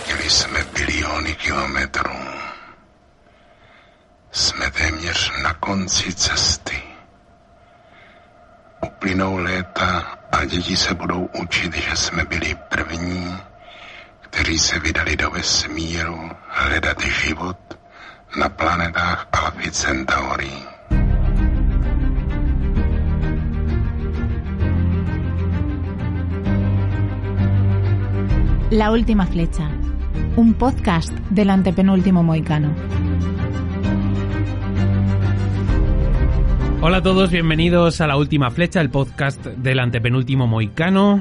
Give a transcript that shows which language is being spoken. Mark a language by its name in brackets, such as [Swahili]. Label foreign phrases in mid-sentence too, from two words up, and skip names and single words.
[Czech] jsme biliony kilometrů. Jsme téměř na konci cesty. Uplynou léta a děti se budou učit, že jsme byli první, kteří se vydali do vesmíru hledat život na planetách Alpha Centauri. [Spanish] La última flecha, un podcast del antepenúltimo mohicano. Hola a todos, bienvenidos a La Última Flecha, el podcast del antepenúltimo mohicano.